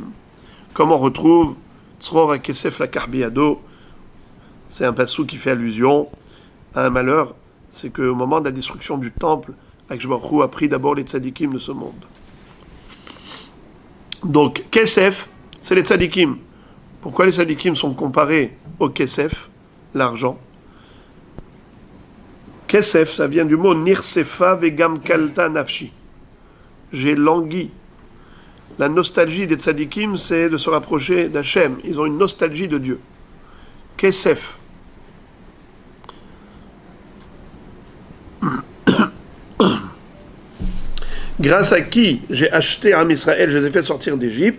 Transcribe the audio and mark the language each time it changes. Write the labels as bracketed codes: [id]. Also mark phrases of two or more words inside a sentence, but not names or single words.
[fr] Comme on retrouve [he] צרור הכסף לקח בידו, [fr] c'est un passou qui fait allusion à un malheur, c'est qu'au moment de la destruction du temple, [he] הקדוש ברוך הוא [fr] a pris d'abord les tzadikim de ce monde. Donc, Kesef, c'est les tzadikim. Pourquoi les tzadikim sont comparés au Kesef, l'argent? Kesef, ça vient du mot [he] נכספה וגם כלתה נפשי. [fr] J'ai langui. La nostalgie des tzadikim, c'est de se rapprocher d'Hachem. Ils ont une nostalgie de Dieu. Kesef. Grâce à qui j'ai acheté Am Israël, je les ai fait sortir d'Égypte?